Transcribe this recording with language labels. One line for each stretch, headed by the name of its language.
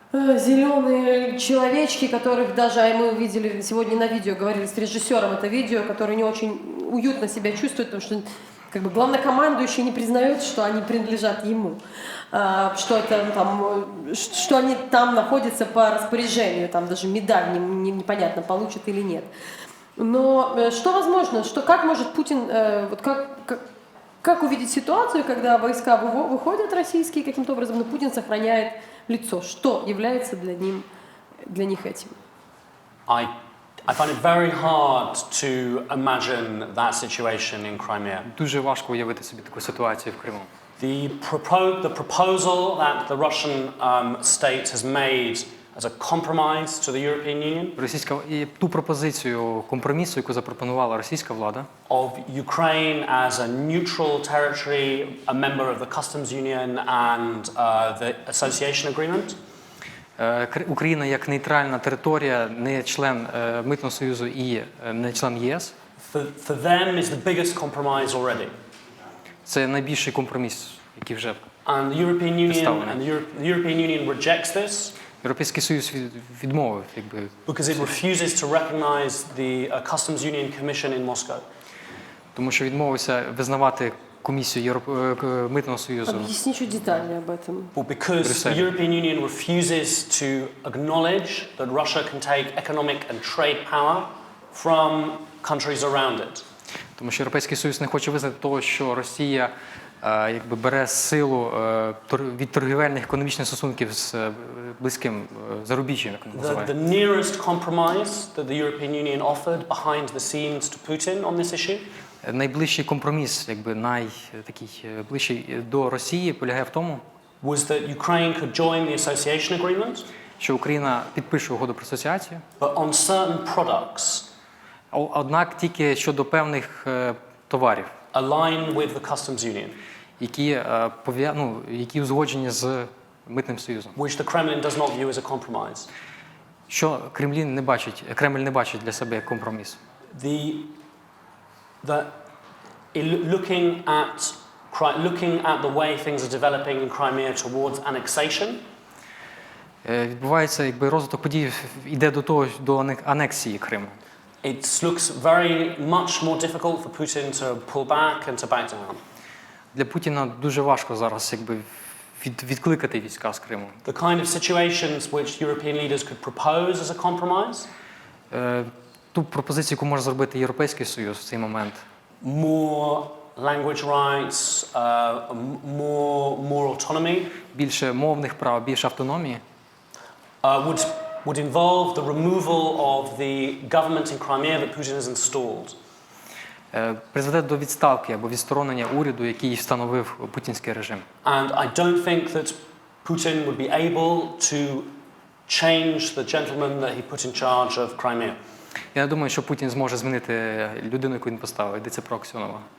Russian: зеленые человечки, которых даже мы видели сегодня на видео, говорили с режиссером это видео, который не очень уютно себя чувствует, потому что как бы главнокомандующий не признает, что они принадлежат ему, что это там, что они там находятся по распоряжению, там даже медаль непонятно получат или нет. Но что возможно, как может Путин, вот как увидеть ситуацию, когда войска выходят российские каким-то образом, но Путин сохраняет лицо? Что является для них этим?
English: I find it very hard to imagine that situation in Crimea.
Ukrainian: Дуже важко уявити собі таку ситуацію в Криму.
English: The proposal that the Russian state has made as a compromise to the European Union
Ukrainian: І ту пропозицію компромісу, яку запропонувала російська влада,
English: of Ukraine as a neutral territory, a member of the customs union and the association agreement.
Ukrainian: Україна як нейтральна територія, не член Митного союзу і не член ЄС.
English: For them is the biggest compromise already.
Ukrainian: Це найбільший компроміс, який вже
English: And the European Union rejects this.
Ukrainian: Європейський Союз відмовив, якби,
English: Because it refuses to recognize the Customs Union Commission in Moscow.
Ukrainian: тому що відмовився визнавати комісію Митного союзу.
Russian: Объясни чуть детальнее об этом.
English: Well, because the European Union refuses to acknowledge that Russia can take economic and trade power from countries around it.
Ukrainian: Тому що Європейський Союз не хоче визнати того, що Росія якби бере силу від торгівельних економічних стосунків з близьким зарубіжжям, як вони називають.
English: The nearest compromise that the European Union offered behind the scenes to Putin on this issue
Ukrainian: Найближчий компроміс, якби такий ближчий до Росії, полягає в тому,
English: was that Ukraine could join the association agreement,
Ukrainian: що Україна підпише угоду про асоціацію,
English: but on certain products
Ukrainian: однак тільки щодо певних товарів,
English: align with the Customs Union,
Ukrainian: які узгоджені з Митним союзом.
English: which the Kremlin does not view as a compromise.
Ukrainian: Що Кремль не бачить для себе як компроміс.
English: Looking at the way things are developing in Crimea towards annexation,
Ukrainian: Відбувається, якби розвиток подій йде до анексії Криму.
English: it looks very much more difficult for Putin to pull back and to back down.
Ukrainian: Для Путіна дуже важко зараз, якби відкликати війська з Криму.
English: The kind of situations which European leaders could propose as a compromise,
Ukrainian: Ту пропозицію, яку може зробити Європейський Союз в цей момент.
English: more language rights, more autonomy,
Ukrainian: Більше мовних прав, більше автономії,
English: would involve the removal of the government in Crimea that Putin has installed.
Ukrainian: Призведе до відставки або відсторонення уряду, який встановив путінський режим.
English: And I don't think that Putin would be able to change the gentleman that he put in charge of Crimea.
Ukrainian: Я не думаю, що Путін зможе змінити людину, яку він поставив. Йдеться про Аксьонова.